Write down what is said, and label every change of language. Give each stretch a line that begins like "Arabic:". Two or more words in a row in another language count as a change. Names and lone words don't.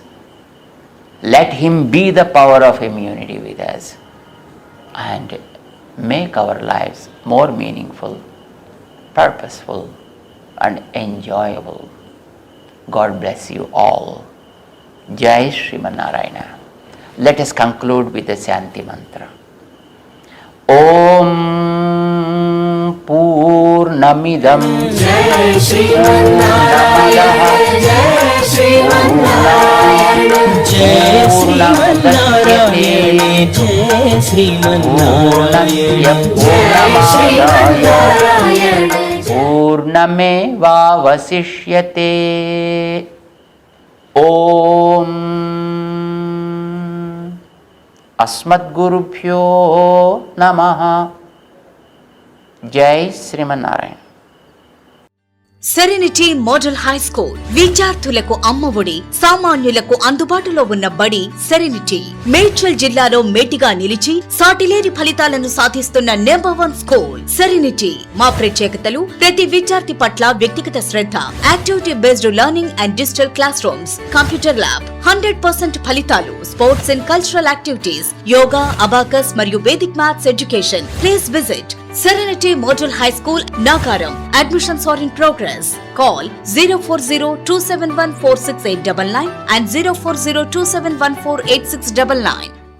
English: Let Him be the power of immunity with us and make our lives more meaningful, purposeful, and enjoyable. God bless you all.
Sanskrit: Jai Sriman Narayana.
English: Let us conclude with the Shanti Mantra.
Sanskrit: Om Purnamidam Jai Sriman Narayana, Jai Sriman Narayana, Jai Sriman Narayana, Jai Sriman Narayana, Purnamevavasishyate. Om Asmadgurubhyo Namaha. Jai Sriman Narayana.
Telugu: సెరెనిటీ మోడల్ హై స్కూల్ విద్యార్థులకు అమ్మఒడి, సామాన్యులకు అందుబాటులో ఉన్న బడి సెరెనిటీ. మేడ్చల్ జిల్లాలో మేటిగా నిలిచి సాటిలేని ఫలితాలను సాధిస్తున్న
English: number 1 school
Telugu: సెరెనిటీ. మా ప్రత్యేకతలు: ప్రతి విద్యార్థి పట్ల వ్యక్తిగత శ్రద్ధ,
English: activity based learning and digital class rooms, computer lab,
Telugu: 100% ఫలితాలు,
English: sports and cultural activities,
Telugu: యోగా, అబాకస్ మరియు
English: vedic maths education. please visit Serenity Model High School, Nagaram. Admissions are in progress. Call 040-271-46899 and 040-271-48699.